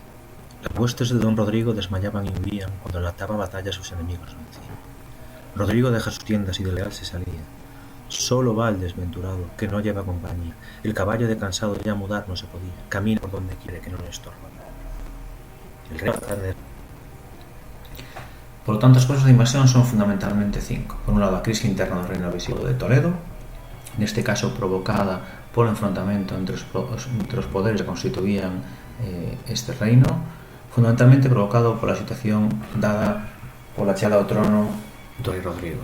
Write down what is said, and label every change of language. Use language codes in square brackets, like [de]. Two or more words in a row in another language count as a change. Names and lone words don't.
[es] Las huestes de Don Rodrigo desmayaban y huían cuando en la taba batalla sus enemigos vencían. Rodrigo deja sus tiendas y de leal se salía. Solo va el desventurado, que no lleva compañía. El caballo de cansado ya mudar no se podía. Camina por donde quiere, que no le estorba. El rey Por lo tanto, [gl] as causas de invasión son fundamentalmente 5. Por un lado, a crise interna do reino visigodo de Toledo, neste caso provocada polo enfrontamento entre os poderes que constituían este reino, fundamentalmente provocado pola situación dada pola chegada ao trono do rei Rodrigo.